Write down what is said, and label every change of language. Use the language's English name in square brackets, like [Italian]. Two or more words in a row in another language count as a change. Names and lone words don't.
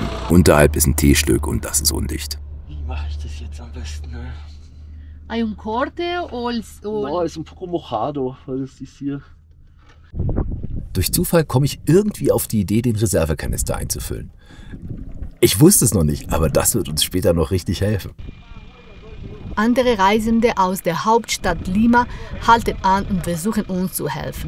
[German] Unterhalb ist ein T-Stück und das ist undicht. Wie mache ich das jetzt am besten? Ne? [Spanish] Hay un corte o No, [German] ist ein [Spanish] poco mojado, [German] weil das ist hier. Durch Zufall komme ich irgendwie auf die Idee, den Reservekanister einzufüllen. Ich wusste es noch nicht, aber das wird uns später noch richtig helfen. Andere Reisende aus der Hauptstadt Lima halten an und versuchen uns zu helfen.